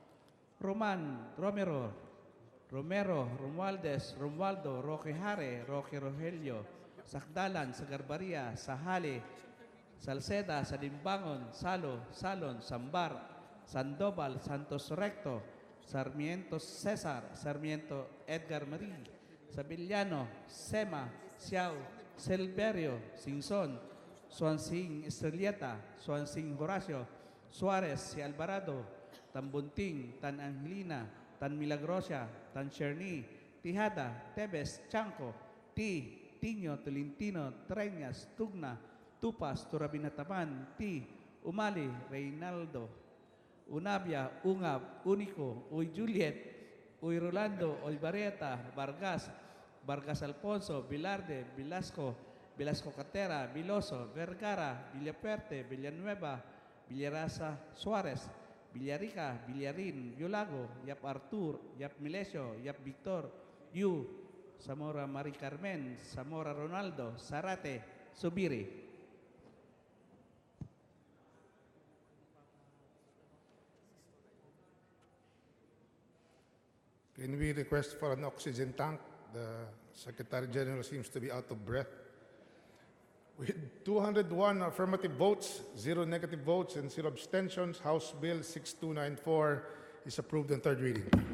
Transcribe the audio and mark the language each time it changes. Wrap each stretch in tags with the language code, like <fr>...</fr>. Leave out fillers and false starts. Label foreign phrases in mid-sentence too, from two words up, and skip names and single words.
<en>Romero, Romualdez, Romualdo, Roque Hare, Roque Rogelio, Sakdalan, Sagarbaria, Sahale, Salceda, Salimbangon, Salon, Sambar, Sandoval, Santos Recto, Sarmiento Cesar, Sarmiento Edgar Marie, Sabiliano, Sema, Siao, Silverio, Singson, Swansing Estrelleta, Swansing Horacio, Suarez, Si Alvarado, Tambunting, Tan Angelina, Tan Milagrosa, Tan Cherny, Tijada, Tebes, Chanco, Tiño, Tolentino, Treñas, Tugna, Tupas, Turabinataman, Umali, Reynaldo, Unabia, Ungab, Unico, Uy Juliet, Uy Rolando, Olvareta, Vargas Alfonso, Bilarde, Velasco Catera, Viloso, Vergara, Villapuerte, Villanueva, Villarasa Suarez, Villarica, Villarin, Yulago, Yap Artur, Yap Milesio, Yap Victor, Yu, Zamora Mari Carmen, Zamora Ronaldo, Zarate, Subiri. Can we request for an oxygen tank? The Secretary General seems to be out of breath. With 201 affirmative votes, 0 negative votes, and 0 abstentions, House Bill 6294 is approved on third reading.</en>